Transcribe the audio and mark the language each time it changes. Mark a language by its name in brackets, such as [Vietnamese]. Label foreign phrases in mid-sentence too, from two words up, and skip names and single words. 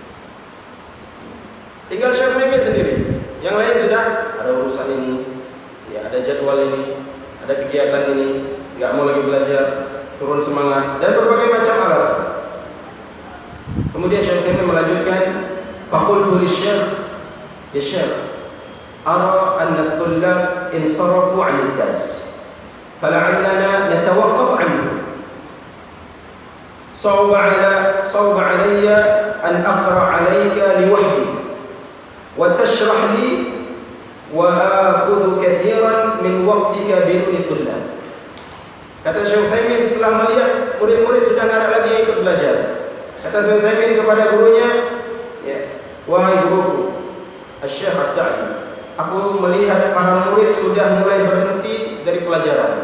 [Indonesian] Tinggal Syekh Utsaimin sendiri. Yang lain sudah ada urusan ini, ya, ada jadwal ini, ada kegiatan ini, enggak mau lagi belajar, turun semangat dan berbagai macam alasan. Kemudian Syekh Utsaimin melanjutkan, [Arabic] فقلت للشيخ يا شيخ, أرى أن الطلاب انصرفوا عن الدرس فلعلنا نتوقف عنه. صعب علي أن أقرأ عليك لوحدي وتشرح لي وآخذ كثيرا من وقتك بدون طلاب. [Indonesian] Kata Syekh Utsaimin setelah melihat murid-murid sudah tidak ada lagi yang ikut belajar. Kata Syekh Utsaimin kepada gurunya, ya, wahai guruku, Syekh As-Sa'di, aku melihat para murid sudah mulai berhenti dari pelajaran.